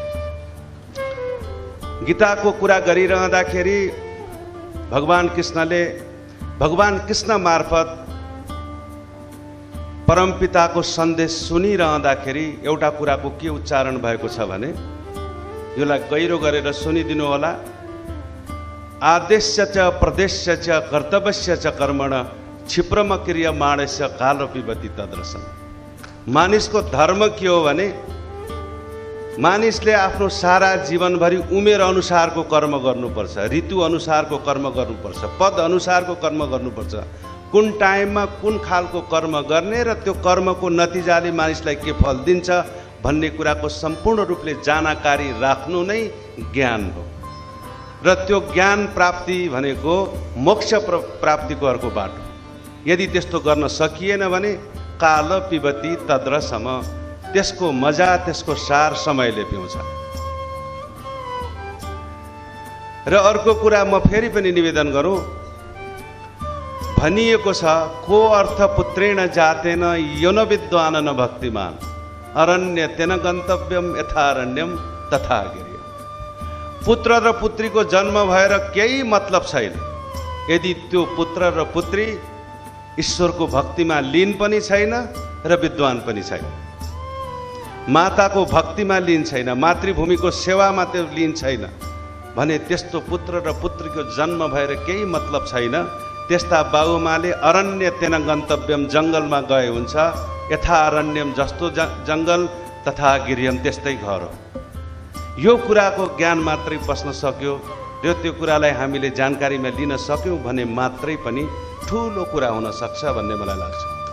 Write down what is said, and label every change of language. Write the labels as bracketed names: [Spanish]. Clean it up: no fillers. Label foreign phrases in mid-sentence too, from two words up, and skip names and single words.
[Nepali] गीताको कुरा गरिरहँदाखेरि भगवान कृष्ण मार्फत परमपिताको सन्देश सुनिरहँदाखेरि एउटा कुराको के उच्चारण भएको छ भने, यसलाई गहिरो गरेर सुनिदिनु होला। [Sanskrit] आदेश्य च प्रदेश्य च कर्तव्यस्य च कर्मण क्षिप्रम क्रियमाणस्य काल पिबति तदरसम्। [Nepali] मानिसको धर्म के हो भने मानिसले आफ्नो सारा जीवनभरि उमेर अनुसारको कर्म गर्नुपर्छ, ऋतु अनुसारको कर्म गर्नुपर्छ, पद अनुसारको कर्म गर्नुपर्छ। कुन टाइममा कुन खालको कर्म गर्ने र त्यो कर्मको नतिजाले मानिसलाई के फल दिन्छ भन्ने कुराको सम्पूर्ण रूपले जानकारी राख्नु नै ज्ञान हो। र त्यो ज्ञान प्राप्ति भनेको मोक्ष प्राप्तिको अर्को बाटो। यदि त्यस्तो गर्न सकिएन भने [Sanskrit] काल पिबति तद्रसम, [Nepali] त्यसको मजा, त्यसको सार समयले पिउँछ। र अर्को कुरा म फेरि पनि निवेदन गरौँ, भनिएको छ को अर्थ [Sanskrit] पुत्रेण जातेन यो न विद्वान न भक्तिमान, अरण्य तेन गन्तव्यम यथारण्यम तथा गिर्य। [Nepali] पुत्र र पुत्रीको जन्म भएर केही मतलब छैन यदि त्यो पुत्र र पुत्री ईश्वरको भक्तिमा लीन पनि छैन र विद्वान पनि छैन, माताको भक्तिमा लीन छैन, मातृभूमिको सेवामा त्यो लीन छैन भने त्यस्तो पुत्र र पुत्रीको जन्म भएर केही मतलब छैन। त्यस्ता बाबुमाले [Sanskrit] अरण्य तेन गन्तव्यम, [Nepali] जङ्गलमा गए हुन्छ, [Sanskrit] यथा अरण्यम [Nepali] जस्तो जङ्गल [Sanskrit] तथा गिर्यम [Nepali] त्यस्तै घर हो। यो कुराको ज्ञान मात्रै बस्न सक्यो र त्यो कुरालाई हामीले जानकारीमा लिन सक्यौँ भने मात्रै पनि ठुलो कुरा हुन सक्छ भन्ने मलाई लाग्छ।